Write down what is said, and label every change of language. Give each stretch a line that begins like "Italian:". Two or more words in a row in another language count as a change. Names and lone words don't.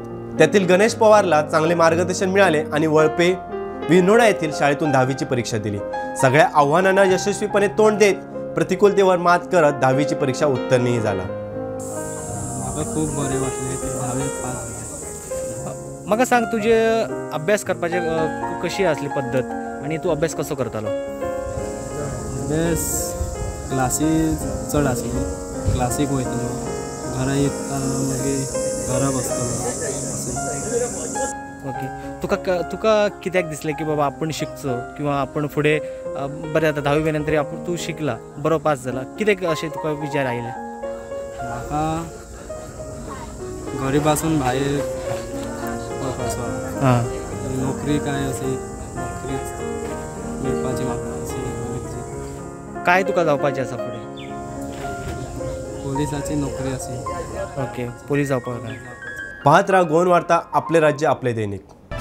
Marathi: त्यातील गणेश पवारला चांगले मार्गदर्शन मिळाले आणि वळपे विरनोडा येथील शाळेतून 10वीची परीक्षा दिली। सगळ्या आव्हानांना यशस्वीपणे तोंड देत प्रतिकूलतेवर मात करत 10वीची परीक्षा उत्तीर्णही झाला। खूप बरे वाटले ते 10वी पास।
Konkani: मग सांग तुझे अभ्यास करपाचे कशी असली पद्धत आणि तू अभ्यास कसो करतालो? अभ्यास क्लासीस चढ आसलो, क्लासीक वयतलो, घरा येता मागीर घरा बसतलो। ओके, तुका कित्याक दिसलें की बाबा आपण शिकचो किंवा आपण फुडें बरें जाता 10वी नंतर आपण तू शिकला बरो पास जाला, कित्याक अशें तुका विचार आयले? म्हाका घरी बसून भायर नोकरी काय अशी नोकरी मिळपाची म्हाका अशी काय तुका जावपाचें आसा फुडें? पोलिसाची नोकरी अशी। ओके, पोलीस जावपाक।
Marathi: पाहत राहा गोवन वार्ता, आपले राज्य आपले दैनिक।